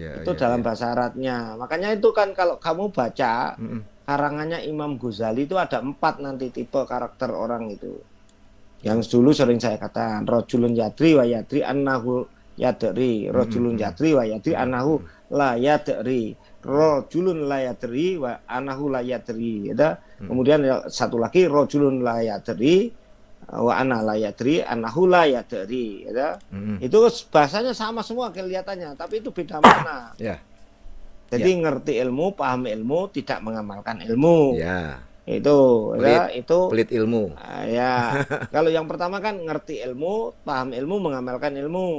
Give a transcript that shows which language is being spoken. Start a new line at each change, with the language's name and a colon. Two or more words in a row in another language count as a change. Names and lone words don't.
Indonesian: itu dalam bahasa Arabnya. Makanya itu kan kalau kamu baca karangannya Imam Ghazali itu ada 4 nanti tipe karakter orang itu. Yang dulu sering saya katakan,
Arabic: رجل يدري ويدري أنه يدري رجل يدري ويدري أنه لا يدري رجل لا يدري وأنه لا يدري, rojulun la yadri wa annahu la yadri.
Indonesian: Kemudian satu lagi
Arabic: رجل لا يدري وأنا لا يدري أنه لا يدري annahu la yadri.
Indonesian: Itu bahasanya sama semua kelihatannya, tapi itu beda makna. Jadi ngerti ilmu, paham ilmu, tidak mengamalkan ilmu. Itu pelit ilmu. Ya, kalau yang pertama kan ngerti ilmu, paham ilmu, mengamalkan ilmu.